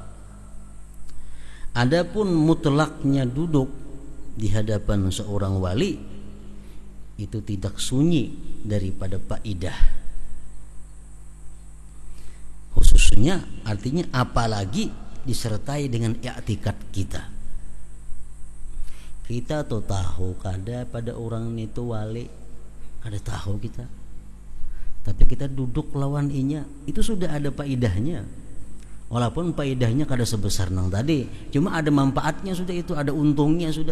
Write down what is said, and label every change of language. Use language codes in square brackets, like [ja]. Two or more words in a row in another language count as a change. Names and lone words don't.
[id] Adapun mutlaknya duduk di hadapan seorang wali itu tidak sunyi daripada faidah. Khususnya artinya apalagi disertai dengan i'tikad kita. [bjn] Kita tuh tahu kada pada orang itu wali, kada tahu kita. Tapi kita duduk lawan inya, itu sudah ada faidahnya. Walaupun faidahnya kada sebesar nang tadi, cuma ada manfaatnya sudah, itu ada untungnya sudah.